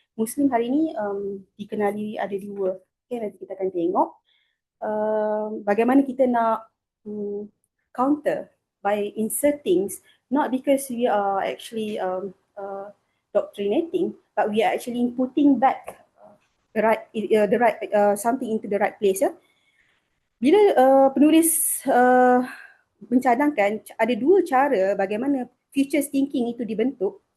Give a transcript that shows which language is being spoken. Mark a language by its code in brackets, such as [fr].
[ms] Muslim hari ini dikenali ada dua. Okay, nanti kita akan tengok bagaimana kita nak counter [en] by inserting, not because we are actually doctrinating, but we are actually putting back the right something into the right place ya. [ms] Bila penulis mencadangkan ada dua cara bagaimana futures thinking itu dibentuk.